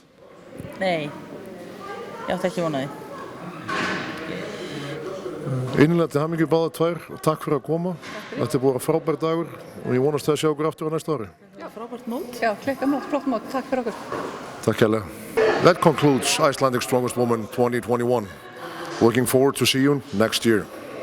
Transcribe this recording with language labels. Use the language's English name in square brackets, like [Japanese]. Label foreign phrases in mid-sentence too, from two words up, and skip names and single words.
[Icelandic] Nei, ég átti ekki von á því. Innilega til hamingju báðar tvær og takk fyrir að koma. Þetta er búið að vera frábær dagur og ég vonast að sjá okkur aftur á næsta ári. Já, frábært mót. Já, klikkað mót, flott mót. Takk fyrir okkur. Takk hérlega. [English] That concludes Icelands Strongest Woman 2021. Looking forward to see you next year.